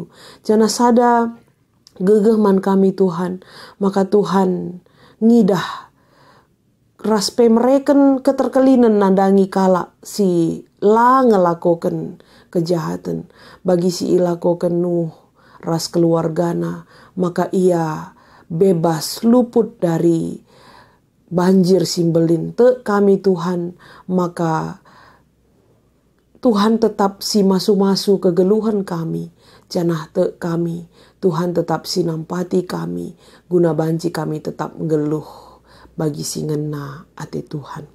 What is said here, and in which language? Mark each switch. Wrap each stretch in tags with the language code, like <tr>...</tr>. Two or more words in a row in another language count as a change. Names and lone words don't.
<btx>Jana sada gegeh man kami Tuhan, maka Tuhan ngidah raspe mereken keterkelinan nandangi kala si la ngelakokan kejahatan bagi si ilakokan nuh ras keluargana, maka ia bebas luput dari banjir simbelin te kami Tuhan, maka Tuhan tetap si masu-masu kegeluhan kami, janah te kami, Tuhan tetap si nampati kami, guna banci kami tetap ngeluh bagi si ngena ate Tuhan.</btx>